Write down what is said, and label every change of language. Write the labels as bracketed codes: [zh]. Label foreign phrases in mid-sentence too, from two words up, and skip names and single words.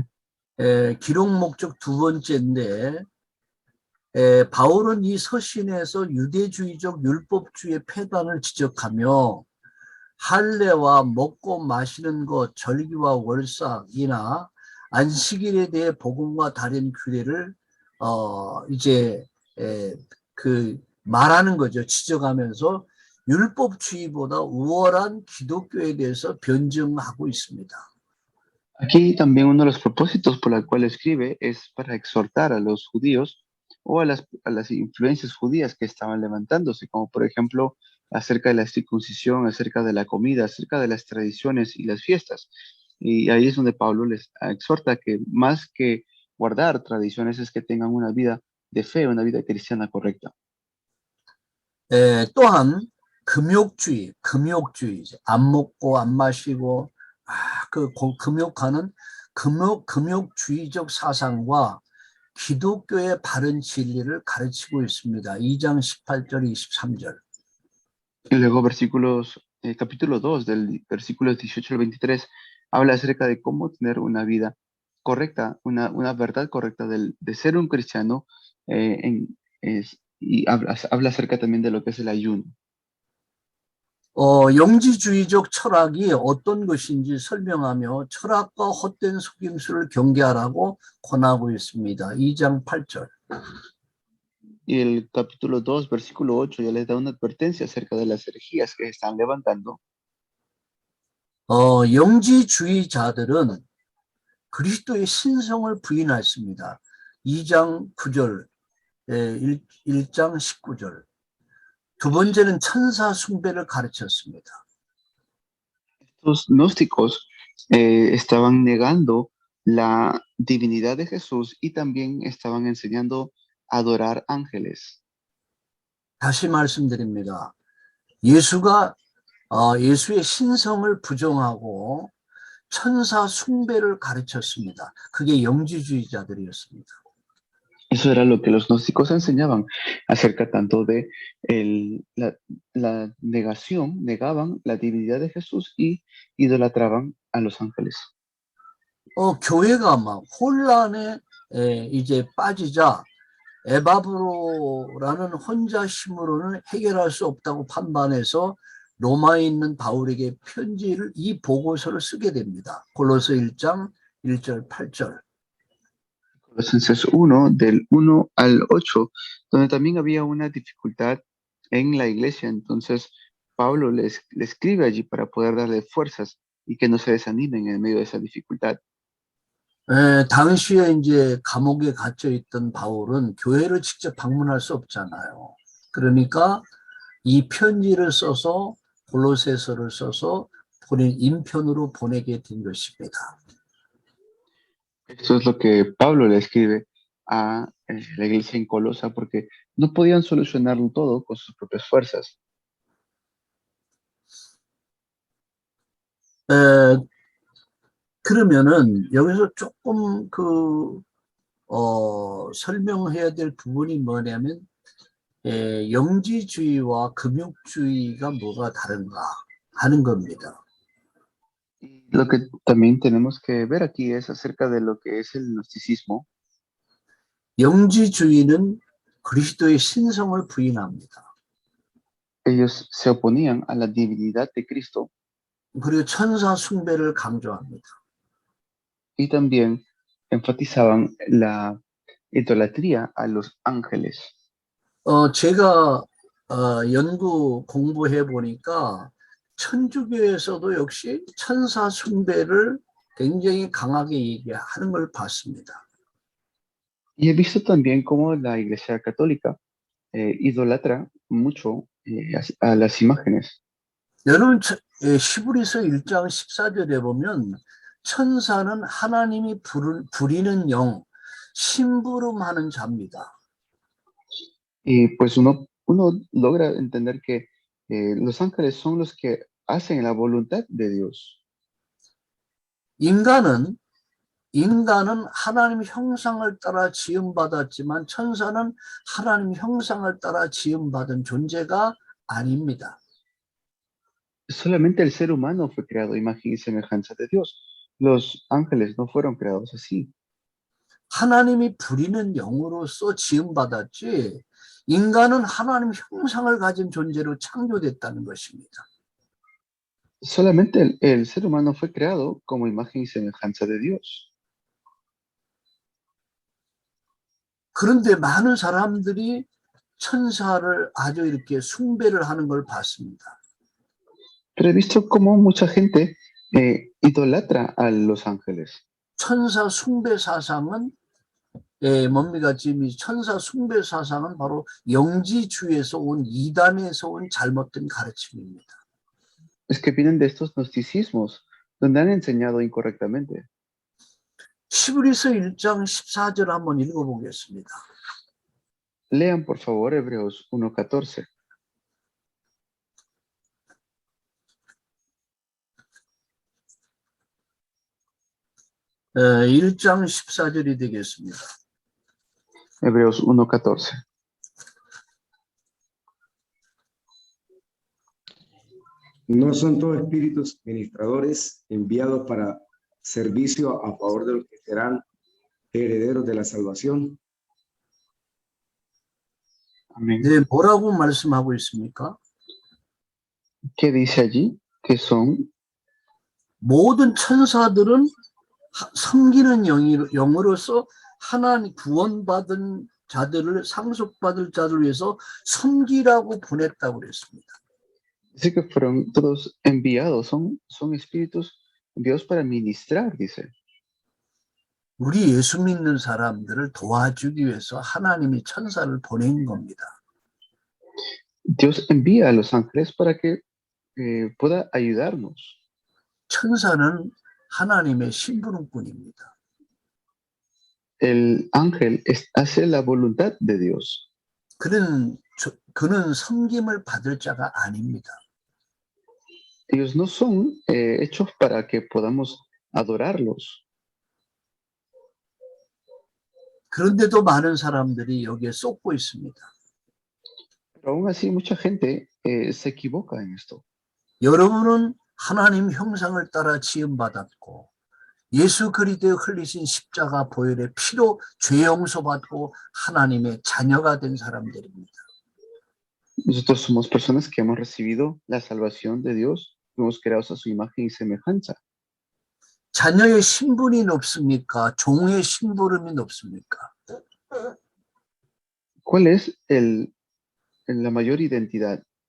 [ko] 기록 목적 2번째인데 바울은 이 서신에서 유대주의적 율법주의 폐단을 지적하며 할례와 먹고 마시는 것, 절기와 월삭이나 안식일에 대해 복음과 다른 규례를 이제 말하는 거죠. 지적하면서 율법주의보다 우월한 기독교에 대해서 변증하고 있습니다. [es] Aquí también uno de los propósitos por el cual escribe es para exhortar a los judíos o a las influencias judías que estaban levantándose, como por ejemplo acerca de la circuncisión, acerca de la comida, acerca de las tradiciones y las fiestas. Y ahí es donde Pablo les exhorta que más que guardar tradiciones es que tengan una vida de fe, una vida cristiana correcta. [ko] 또한 금욕주의, 안 먹고 안 마시고 금욕하는 금욕주의적 사상과 기독교의 바른 진리를 가르치고 있습니다. 2장 18절, 23절. [es] Y luego capítulo 2 del versículos 18 al 23 habla acerca de cómo tener una vida correcta, una verdad correcta de ser un cristiano y habla acerca también de lo que es el ayuno. [ko] 영지주의적 철학이 어떤 것인지 설명하며 철학과 헛된 속임수를 경계하라고 권하고 있습니다. 2장 8절. [es] Y el capítulo 2, versículo 8, ya les da una advertencia acerca de las herejías que se están levantando. [ko] 영지주의자들은 그리스도의 신성을 부인했습니다. 2장 9절, 1장 19절. 두 번째는 천사 숭배를 가르쳤습니다. [es] Estos gnósticos estaban negando la divinidad de Jesús y también estaban enseñando a adorar ángeles. [ko] 다시 말씀드립니다. 예수의 신성을 부정하고 천사 숭배를 가르쳤습니다. 그게 영지주의자들이었습니다. [es] Eso era lo que los gnósticos enseñaban acerca tanto de la negación, negaban la divinidad de Jesús y idolatraban a los ángeles. [ko] 교회가 막 혼란에 이제 빠지자 에바브로라는 혼자 힘으로는 해결할 수 없다고 판단해서 로마에 있는 바울에게 이 보고서를 쓰게 됩니다. 골로새 1장 1절 8절. [es] Colosenses 1, del 1 al 8, donde también había una dificultad en la iglesia. Entonces, Pablo le escribe allí para poder darle fuerzas y que no se desanimen en medio de esa dificultad. [ko] 당시에 이제 감옥에 갇혀 있던 바울은 교회를 직접 방문할 수 없잖아요. 그러니까 이 편지를 써서 골로새서를 써서 본인 인편으로 보내게 된 것입니다. [es] Esto es lo que Pablo le escribe a la iglesia en Colosa porque no podían solucionarlo todo con sus propias fuerzas. [ko] 그러면은 여기서 조금 설명해야 될 부분이 뭐냐면 영지주의와 금욕주의가 뭐가 다른가 하는 겁니다. [es] Lo que también tenemos que ver aquí es acerca de lo que es el gnosticismo. [ko] 영지주의는 그리스도의 신성을 부인합니다. [es] Ellos se oponían a la divinidad de Cristo [ko] 그리고 천사 숭배를 강조합니다. [es] y también enfatizaban la idolatría a los ángeles. [ko] 제가 공부해 보니까 천주교에서도 역시 천사 숭배를 굉장히 강하게 얘기하는 걸 봤습니다. [es] Y he visto también cómo la Iglesia Católica idolatra mucho a las imágenes. [ko] 여러분 히브리서 1장 14절에 보면 천사는 하나님이 부리는 영, 심부름하는 자입니다. [es] Y pues uno logra entender que los ángeles son los que hacen la voluntad de Dios. [ko] 인간은 하나님 형상을 따라 지음받았지만 천사는 하나님 형상을 따라 지음받은 존재가 아닙니다. [es] Solamente el ser humano fue creado a imagen y semejanza de Dios. Los ángeles no fueron creados así. [ko] 하나님이 부리는 영으로서 지음받았지 인간은 하나님 형상을 가진 존재로 창조됐다는 것입니다. [es] Solamente el ser humano fue creado como imagen y semejanza de Dios. [ko] 그런데 많은 사람들이 천사를 아주 이렇게 숭배를 하는 걸 봤습니다. [es] Pero he visto cómo mucha gente idolatra a los ángeles. [ko] 천사 숭배 사상은 뭡니까? 지금 이 천사 숭배 사상은 바로 영지주의에서 온 이단에서 온 잘못된 가르침입니다. [es] Es que vienen de estos gnosticismos, donde han enseñado incorrectamente. [ko] 히브리서 1장 14절 한번 읽어보겠습니다. [es] Lean, por favor, Hebreos 1:14. [ko] 에, 1장 14절이 되겠습니다. [es] Hebreos 1:14. No son todos espíritus ministradores enviados para servicio a favor de los que serán herederos de la salvación. Amén. [ko] 네, 뭐라고 말씀하고 있습니까? [es] ¿Qué dice allí? Que son [ko] 모든 천사들은 섬기는 영으로서 하나님 구원받은 자들을 상속받을 자들을 위해서 섬기라고 보냈다고 그랬습니다. [es] dice que fueron todos enviados, son espíritus enviados para ministrar, dice. [ko] 우리 예수 믿는 사람들을 도와주기 위해서 하나님이 천사를 보낸 겁니다. [es] Dios envía a los ángeles para que pueda ayudarnos. [ko] 천사는 하나님의 심부름꾼입니다. [es] El ángel hace la voluntad de Dios. [ko] 그는 섬김을 받을 자가 아닙니다. [es] Ellos no son hechos para que podamos adorarlos. [ko] 그런데도 많은 사람들이 여기에 쏟고 있습니다. [es] Pero aún así mucha gente se equivoca en esto. [ko] 여러분은 하나님 형상을 따라 지음받았고 예수 그리스도의 흘리신 십자가 보혈의 피로 죄 용서받고 하나님의 자녀가 된 사람들입니다. [es] Nosotros somos personas que hemos recibido la salvación de Dios, fuimos creados a su imagen y semejanza. [ko] 자녀의 신분이 높습니까? 종의 심부름이 높습니까? [es] ¿Cuál es la mayor identidad?